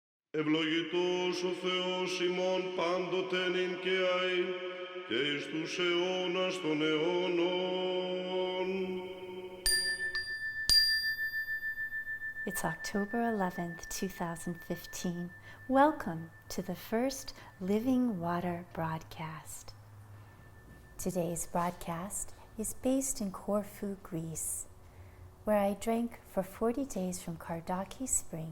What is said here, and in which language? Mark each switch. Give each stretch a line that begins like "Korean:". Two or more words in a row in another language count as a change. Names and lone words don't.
Greek: Ευλογητός ο Θεός ημών πάντοτε νυν και αεί και εις τους αιώνας των αιώνων.
English: It's October 11th, 2015. Welcome to the first Living Water broadcast. Today's broadcast is based in Corfu, Greece, where I drank for 40 days from Kardaki spring.